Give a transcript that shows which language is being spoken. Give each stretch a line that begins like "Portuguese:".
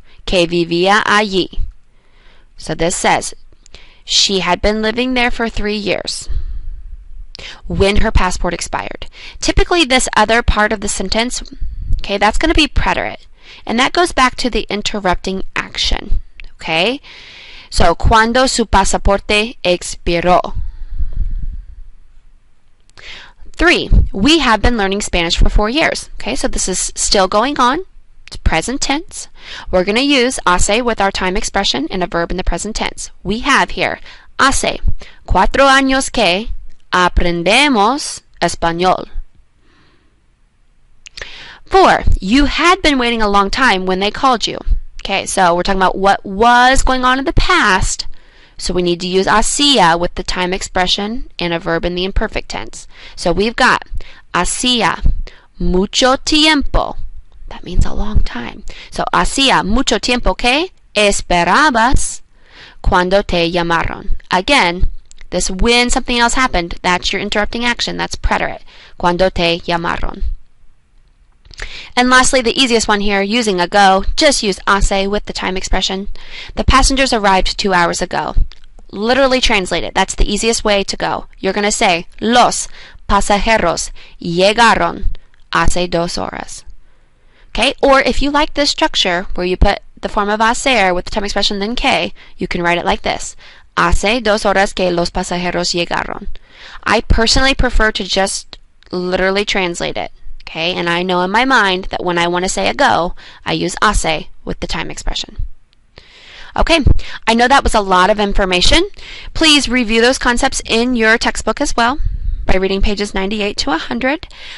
Spanish: que vivía allí.
English: So this says she had been living there for 3 years when her passport expired. Typically, this other part of the sentence, okay, that's going to be preterite. And that goes back to the interrupting action, okay? So,
Spanish: cuando su pasaporte expiró.
English: 3, we have been learning Spanish for 4 years. Okay, so this is still going on. It's present tense. We're going to use hace with our time expression and a verb in the present tense. We have here,
Spanish: hace 4 años que aprendemos español.
English: 4, you had been waiting a long time when they called you. Okay, so we're talking about what was going on in the past. So we need to use hacía with the time expression and a verb in the imperfect tense. So we've got
Spanish: hacía mucho tiempo.
English: That means a long time. So
Spanish: hacía mucho tiempo que esperabas cuando te llamaron.
English: Again, this when something else happened, that's your interrupting action. That's preterite.
Spanish: Cuando te llamaron.
English: And lastly, the easiest one here, using ago, just use hace with the time expression. The passengers arrived 2 hours ago. Literally translate it. That's the easiest way to go. You're going to say,
Spanish: los pasajeros llegaron hace 2 horas.
English: Okay, or if you like this structure where you put the form of hacer with the time expression then que, you can write it like this.
Spanish: Hace 2 horas que los pasajeros llegaron.
English: I personally prefer to just literally translate it. Okay, and I know in my mind that when I want to say ago, I use hace with the time expression. Okay, I know that was a lot of information. Please review those concepts in your textbook as well by reading pages 98 to 100.